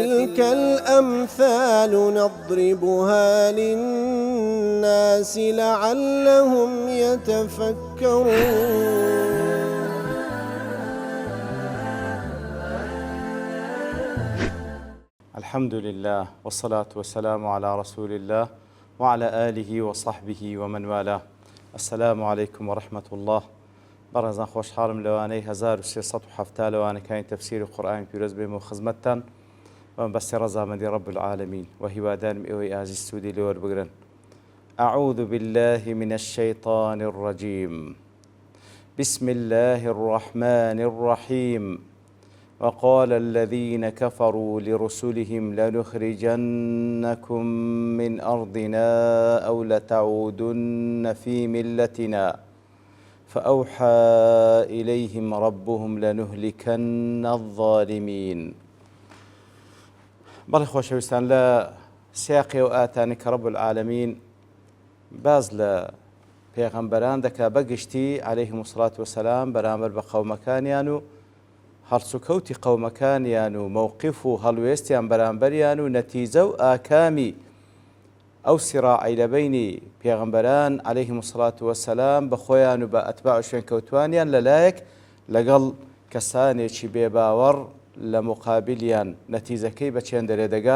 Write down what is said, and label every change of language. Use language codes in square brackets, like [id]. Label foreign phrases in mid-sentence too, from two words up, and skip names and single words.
[ar] وتلك الأمثال نضربها للناس لعلهم يتفكرون. الحمد لله والصلاة والسلام على رسول الله وعلى آله وصحبه ومن والاه. السلام عليكم ورحمة الله. [ckb] بەڕێزان خۆشحاڵم لەوانەی 1370 لەوانەکانی تەفسیری قورئانی پیرۆز بێمە و خزمەتتان و بەستی ڕەزامەندی [ar] رب العالمین [ckb] و هیوادارم ئێوەی ئازیز سوودی لێ وەربگرن. [ar] أعوذ بالله من الشيطان الرجيم. بسم الله الرحمن الرحيم. وقال الذين كفروا لرسلهم لنخرجنكم من أرضنا أو لتعودن في ملتنا فأوحى إليهم ربهم لنهلكن الظالمين. [ckb] بەڵێ خۆشەویستان لە سیاقی و ئاتانی کە [ar] رب العالمین [ckb] باز لە پێغەمبەران دەکا بەگشتی [ar] عەلەیهیمو سڵات وەسەلام [ckb] بەرامبەر بە قەومەکانیان و هەڵسوکەوتی قەومەکانیان و مەوقیف و هەڵوێستیان بەرامبەریان و نەتیجە و ئاکامی ئەو سیراعی لە بەینی پێغەمبەران [ar] عەلەیهیمو سڵات وەسەلام [ckb] بە خۆیان و بە ئەتباع و شوێنکەوتوانیان لەلایەک لەگەڵ کەسانێکی بێباوەڕ لە مقابلیان نەتیجەکەی بە چێن دەرێ دەگا.